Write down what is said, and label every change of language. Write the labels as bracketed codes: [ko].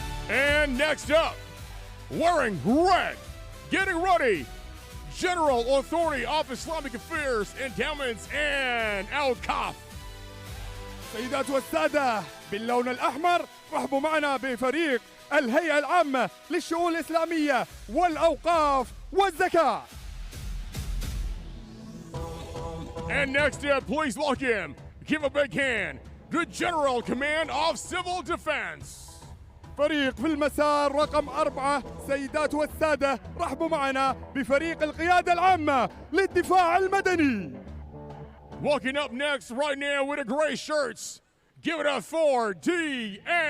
[en] And next up, wearing red, getting ready, General Authority of Islamic Affairs, Endowments, and Al-Kaf. [ar] سيدات والسادة باللون الأحمر رحبوا معنا بفريق الهيئة العامة للشؤون الإسلامية والأوقاف والزكاة. [en] And next up, please welcome, give a big hand, the General Command of Civil Defense. [ar] فريق في المسار رقم 4 سيدات والسادة، رحبوا معنا بفريق القيادة العامة للدفاع المدني. [en] Walking up next right now with the gray shirts, give it up for DMCC.